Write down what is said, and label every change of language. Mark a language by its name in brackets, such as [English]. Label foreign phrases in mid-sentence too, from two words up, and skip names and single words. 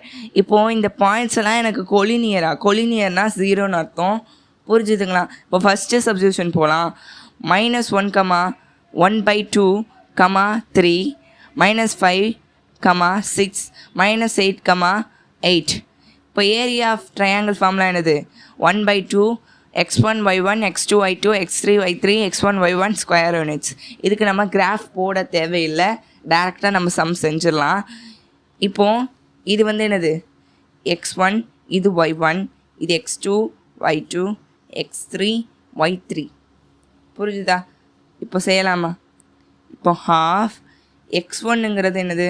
[Tamil] இப்போது இந்த பாயிண்ட்ஸ் எல்லாம் எனக்கு கொலினியர்னால் 0ன்னு அர்த்தம். புரிஞ்சுதுங்களா? இப்போ [English] first substitution [Tamil] போகலாம். -1, 1/2, 3, -5, 6, -8, 8. இப்போ [English] area of triangle formula [Tamil] என்னது? 1/2 x1 y1 x2 y2 x3 y3 x1 y1 [English] square units. [Tamil] இதுக்கு நம்ம கிராஃப் போட தேவையில்லை, டேரெக்டாக நம்ம சம் செஞ்சிடலாம். இப்போது இது என்னது? x1, இது y1, இது x2 y2 x3 y3. புரிஞ்சுதா? இப்போ செய்யலாமா? இப்போ ஹாஃப் x1ங்கிறது என்னது?